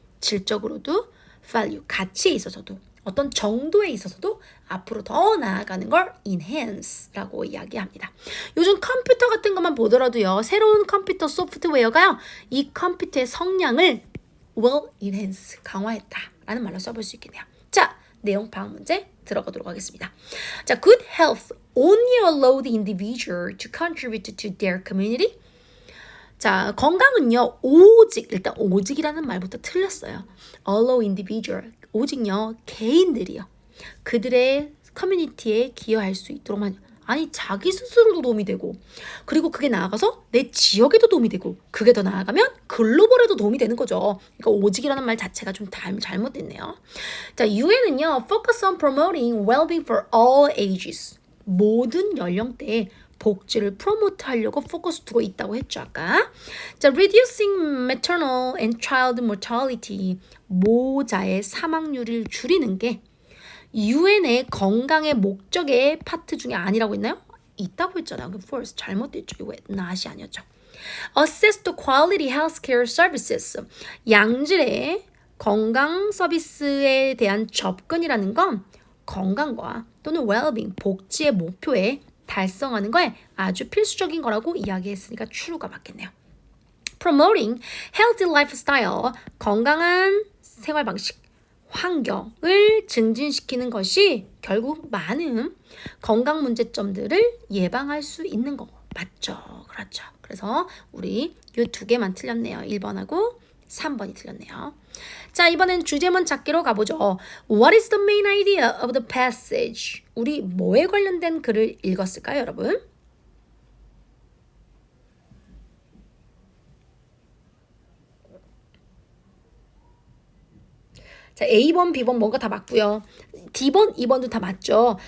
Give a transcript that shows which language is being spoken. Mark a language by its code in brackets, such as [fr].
[ko] 질적으로도 value 가치에 있어서도 어떤 정도에 있어서도 앞으로 더 나아가는 걸 enhance라고 이야기합니다. 요즘 컴퓨터 같은 것만 보더라도요. 새로운 컴퓨터 소프트웨어가요. 이 컴퓨터의 성량을 [en] will enhance, [ko] 강화했다라는 말로 써볼 수 있겠네요. 자, 내용 방학 문제 들어가도록 하겠습니다. 자, [en] good health only allow the individual to contribute to their community. [ko] 자, 건강은요, 일단 오직이라는 말부터 틀렸어요. [en] allow individual, [ko] 오직요, 개인들이요. 그들의 커뮤니티에 기여할 수 있도록 아니, 자기 스스로도 도움이 되고, 그리고 그게 나아가서 내 지역에도 도움이 되고, 그게 더 나아가면 글로벌에도 도움이 되는 거죠. 그러니까 오직이라는 말 자체가 좀 잘못됐네요. 자, [en] UN은요, focus on promoting well-being for all ages. [ko] 모든 연령대에 복지를 프로모트 하려고 포커스 두고 있다고 했죠, 아까. 자, [en] reducing maternal and child mortality. [ko] 모자의 사망률을 줄이는 게 UN의 건강의 목적의 파트 중에 아니라고 했나요? 있다고 했잖아요. 그 first 잘못됐죠. 이거 not이 아니었죠. [en] Assess the quality healthcare services. [ko] 양질의 건강 서비스에 대한 접근이라는 건 건강과 또는 well-being, 복지의 목표에 달성하는 거에 아주 필수적인 거라고 이야기했으니까 true가 맞겠네요. [en] Promoting healthy lifestyle, [ko] 건강한 생활 방식, 환경을 증진시키는 것이 결국 많은 건강 문제점들을 예방할 수 있는 거 맞죠? 그렇죠. 그래서 우리 이 두 개만 틀렸네요. 1번하고 3번이 틀렸네요. 자, 이번엔 주제문 찾기로 가보죠. [en] What is the main idea of the passage? [ko] 우리 뭐에 관련된 글을 읽었을까요, 여러분? 자, A번, B번 뭔가 다 맞고요. D번, E번도 다 맞죠.